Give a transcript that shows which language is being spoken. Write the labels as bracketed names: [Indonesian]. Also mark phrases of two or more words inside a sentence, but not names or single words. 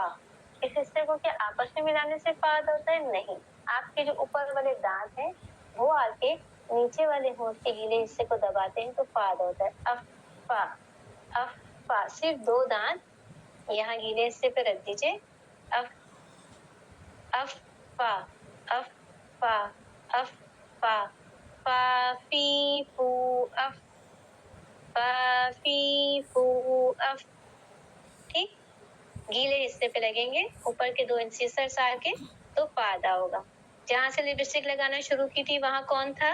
[Hindi] इस हिस्से को क्या आपस में मिलाने से पा अदा होता है? नहीं, आपके जो ऊपर वाले दांत हैं वो आके नीचे वाले होंठ के गीले हिस्से को दबाते हैं तो पा अदा होता है। अफ पा, अफ पा, सिर्फ दो दांत यहाँ गीले हिस्से पे रख दीजिए। अफ, अफ पा, अफ पा, अफ पा, पा फी फू अफ, पा फी फू अफ, ठीक। गीले हिस्से पे लगेंगे, ऊपर के 2 इंसिसर्स आके तो पा अदा होगा। जहाँ से लिपस्टिक लगाना शुरू की थी वहां कौन था?